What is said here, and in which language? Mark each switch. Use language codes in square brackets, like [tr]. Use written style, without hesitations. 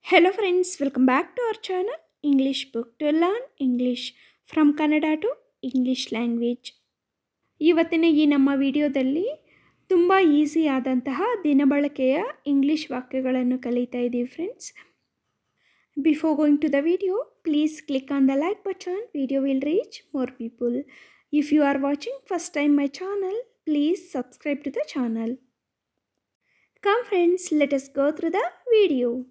[en] Hello friends, welcome back to our channel English Book to Learn English from Kannada to English Language. [kn] ಇವತ್ತಿನ ಈ ನಮ್ಮ ವಿಡಿಯೋದಲ್ಲಿ ತುಂಬ easy ಆದಂತಹ ದಿನಬಳಕೆಯ ಇಂಗ್ಲಿಷ್ ವಾಕ್ಯಗಳನ್ನು ಕಲಿತಾ ಇದ್ದೀವಿ friends. [en] Before going to the video, please click on the like button. Video will reach more people. If you are watching first time my channel, please subscribe to the channel. Come friends, let us go through the video.